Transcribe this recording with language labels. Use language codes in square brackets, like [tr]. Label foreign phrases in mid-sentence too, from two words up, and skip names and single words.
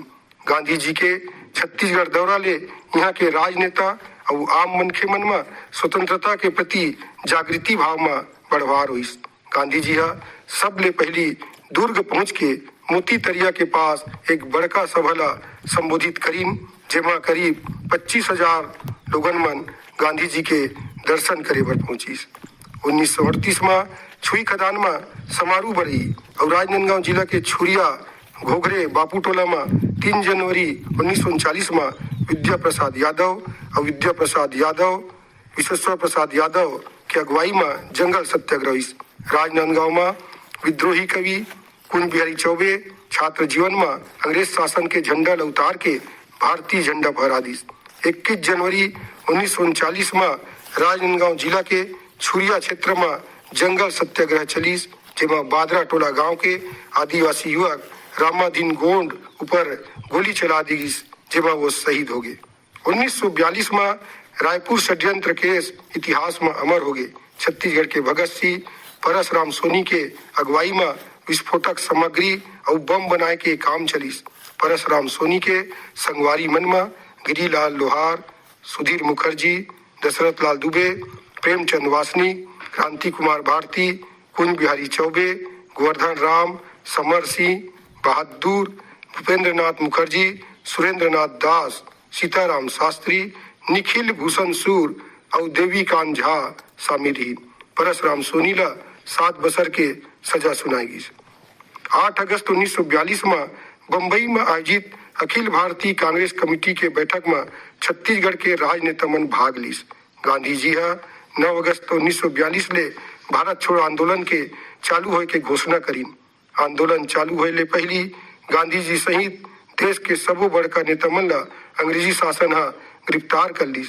[hne] गांधी जी के छत्तीसगढ़ दौरा ले यहाँ के राजनेता और आम मनखे मन में स्वतंत्रता के प्रति जागृति भाव में बढ़वार हुई। गांधी जी सब ले पहली दुर्ग पहुंच के मोती तरिया के पास एक बड़का सभा ला संबोधित करीन, जेमा करीब 25,000 लोगन मन गांधी जी के दर्शन करे बर पहुंची। 1938 में छुई खदान में समारोह बढ़ी और राजनांदगांव जिला के छुरिया घोघरे बापू टोला में 3 जनवरी 1939 में विद्या प्रसाद यादव विश्वेश्वर प्रसाद यादव के अगुवाई में जंगल सत्याग्रह हुई। राजनांदगांव में विद्रोही कवि कुंज बिहारी चौबे छात्र जीवन में अंग्रेज शासन के झंडा ल उतार के भारतीय झंडा फहरा दी। 21 जनवरी 1939 में राजनांदगांव जिला के छुरिया क्षेत्र में जंगल सत्याग्रह चलीस, जेमा बादरा टोला गांव के आदिवासी युवक रामाधीन गोंड ऊपर गोली चला दी, जेमा वो शहीद हो गए। 1942 में रायपुर षड्यंत्र केस इतिहास में अमर हो गए। छत्तीसगढ़ के भगत सिंह परसराम सोनी के अगुवाई में विस्फोटक सामग्री और बम बनाए के काम चलीस। परसराम सोनी के संगवारी मन में गिरीलाल लोहार, सुधीर मुखर्जी, दशरथ लाल दुबे, प्रेमचंद वासनी, क्रांति कुमार भारती, कुंज बिहारी चौबे, गोवर्धन राम, समर सिंह, बहादुर, भूपेंद्र नाथ मुखर्जी, सुरेंद्र नाथ दास, सीताराम शास्त्री, निखिल भूषण सूर और देवीकांत झा शामिल रही। परसराम सोनी ला 7 बरस के सजा सुनाई। 8 अगस्त 1942 में बम्बई में आयोजित अखिल भारतीय कांग्रेस कमेटी के बैठक में छत्तीसगढ़ के राजनेता मन भाग लीस। गांधी जी 9 अगस्त 1942 ले भारत छोड़ो आंदोलन के चालू होए के घोषणा करी। आंदोलन चालू होए ले पहली गांधी जी सहित देश के सबो बड़का नेता मन ला अंग्रेजी शासन गिरफ्तार कर लीस।